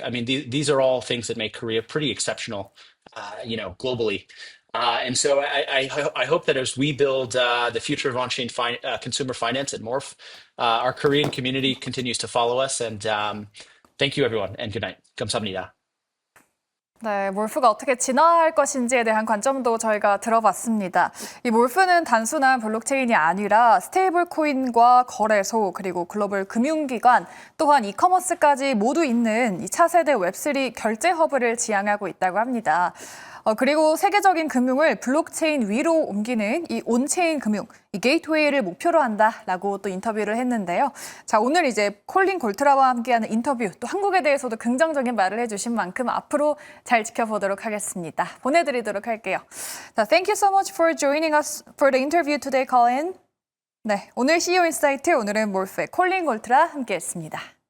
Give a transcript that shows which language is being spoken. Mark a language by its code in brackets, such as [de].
[en] I mean, these are all things that make Korea pretty exceptional, globally. And so I hope that as we build the future of on-chain consumer finance at Morph, our Korean community continues to follow us. And thank you, everyone, and good night. [ko] 감사합니다. 네, 몰프가 어떻게 진화할 것인지에 대한 관점도 저희가 들어봤습니다. 이 몰프는 단순한 블록체인이 아니라 스테이블 코인과 거래소, 그리고 글로벌 금융기관, 또한 이커머스까지 모두 있는 이 차세대 웹3 결제 허브를 지향하고 있다고 합니다. 그리고 세계적인 금융을 블록체인 위로 옮기는 이 온체인 금융, 이 게이트웨이를 목표로 한다라고 또 인터뷰를 했는데요. 자, 오늘 이제 콜린 골트라와 함께하는 인터뷰, 또 한국에 대해서도 긍정적인 말을 해주신 만큼 앞으로 잘 지켜보도록 하겠습니다. 보내드리도록 할게요. [en] 자, thank you so much for joining us for the interview today, Colin. [ko] 네, 오늘 CEO 인사이트, 오늘은 몰프의 콜린 골트라 함께했습니다.